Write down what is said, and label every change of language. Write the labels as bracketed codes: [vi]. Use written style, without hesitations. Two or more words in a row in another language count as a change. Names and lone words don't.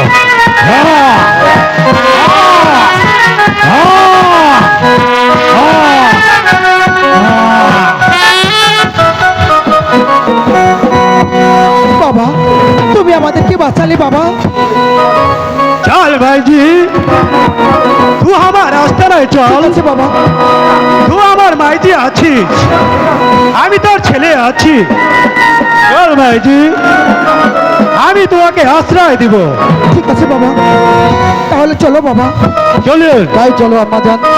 [bn] বাবা, তুমি আমাদেরকে বাঁচালে বাবা। [bho] चल भाई जी, तू हमार रास्ता नहीं [bn] ঠিক [bho] चल। [bn] আছে বাবা। तू আমার মাইজি আছিস, আমি তোর ছেলে আছি। চল ভাইজি, আমি তোমাকে আশ্রয় দিব। ঠিক আছে বাবা, তাহলে চলো বাবা। চলো, তাই চলো আম্মা জান।